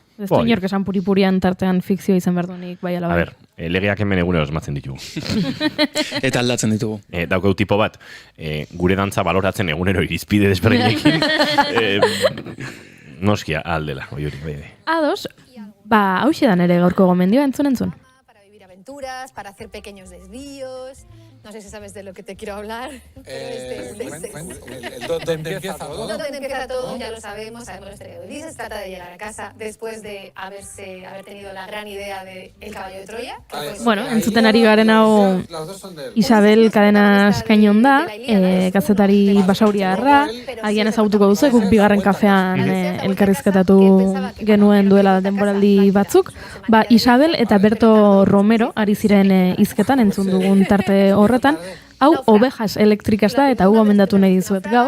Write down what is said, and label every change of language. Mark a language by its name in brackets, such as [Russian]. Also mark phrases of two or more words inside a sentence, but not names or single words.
[Basque] Ez du inork esan puripurian tartean fikzioa izan behar duenik, bai ala bai. A ber, legeak hemen egunero osmatzen ditugu. Eta aldatzen ditugu. Daukau tipo bat, gure dantza baloratzen egunero irizpide desberdinekin. Noskia, aldela, Juri, bai. Ados, hauxe da nere gaurko gomendioa entzun. [Spanish] Para hacer pequeños desvíos. No sé si sabes de lo que te quiero hablar. ¿Dónde empieza todo? Donde empieza todo, ya lo sabemos la historia de Ulises. Trata de llegar a casa después de haber tenido la gran idea de El caballo de Troya. [Basque] Bueno, entzuten ari garen hau Isabel Cadenas Cañón da, kazetari basauriarra, agian ezagutuko duzu, guk bigarren kafean elkarrizketatu genuen duela denboraldi batzuk. Isabel eta Berto Romero ari ziren hizketan entzun dugun tarte horretan, hau Ovejas Eléctricas da, eta hau gomendatu nahi dizuet gaur.